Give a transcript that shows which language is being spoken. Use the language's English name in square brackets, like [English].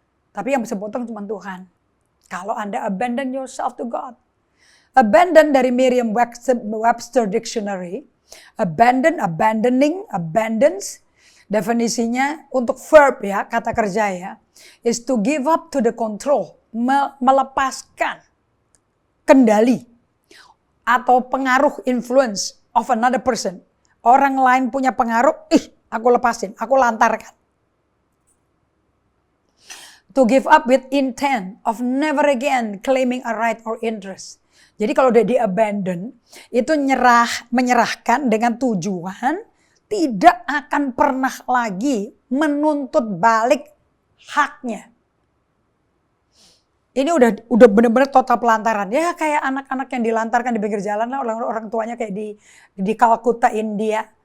[Indonesian] Tapi yang bisa potong cuma Tuhan. Kalau Anda [English] abandon yourself to God. [Indonesian] Abandon dari Merriam-Webster Dictionary. Abandon, abandoning, abundance. Definisinya untuk verb ya, kata kerja ya. [English] Is to give up to the control. [Indonesian] Melepaskan kendali. Atau pengaruh [English] influence of another person. [Indonesian] Orang lain punya pengaruh, aku lepasin, aku lantarkan. [English] To give up with intent of never again claiming a right or interest. [Indonesian] Jadi kalau udah di-abandon, itu menyerahkan dengan tujuan tidak akan pernah lagi menuntut balik haknya. Ini udah benar-benar total pelantaran. Ya kayak anak-anak yang dilantarkan di pinggir jalan lah, orang tuanya kayak di Calcutta, India.